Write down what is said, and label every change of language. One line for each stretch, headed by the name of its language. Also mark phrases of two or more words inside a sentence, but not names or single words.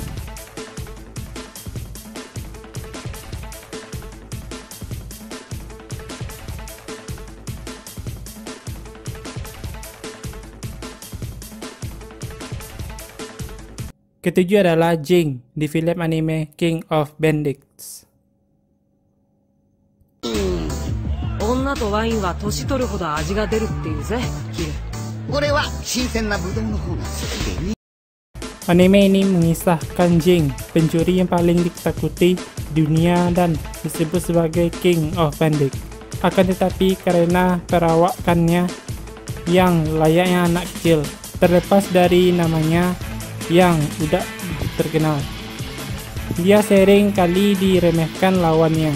Indonesian: Ketujuh adalah Jing di film anime King of Bandits.
Japanese: 女とワインは年取るほど味が出るっていうぜ、キル。俺は新鮮なブドウの方が好きでね。
Indonesian: Anime ini mengisahkan Jing, pencuri yang paling ditakuti di dunia dan disebut sebagai King of Bandits. Akan tetapi karena perawakannya yang layaknya anak kecil, terlepas dari namanya yang udah terkenal, dia sering kali diremehkan lawannya.